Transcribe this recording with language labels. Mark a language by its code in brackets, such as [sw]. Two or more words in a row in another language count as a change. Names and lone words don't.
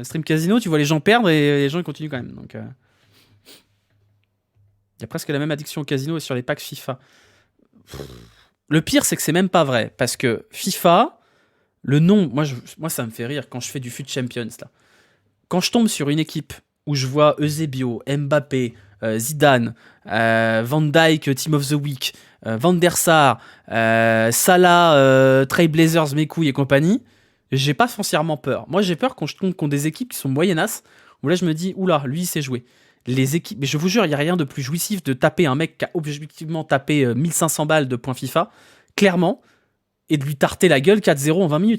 [fr] Les streams casino, tu vois les gens perdre et les gens ils continuent quand même. Donc, il y a presque la même addiction au casino et sur les packs FIFA. Le pire, c'est que c'est même pas vrai. Parce que FIFA, le nom, moi ça me fait rire quand je fais du FUT Champions. Là. Quand je tombe sur une équipe où je vois Eusebio, Mbappé, Zidane, Van Dijk, [en] Team of the Week, [fr] Van der Sar, Salah, Trailblazers, mes couilles et compagnie, j'ai pas foncièrement peur. Moi, j'ai peur quand je tombe contre des équipes qui sont moyennasses, où là, je me dis, oula, lui, il sait jouer. Les équipes, mais je vous jure, il n'y a rien de plus jouissif de taper un mec qui a objectivement tapé 1500 balles de points FIFA, clairement, et de lui tarter la gueule 4-0 en 20 minutes.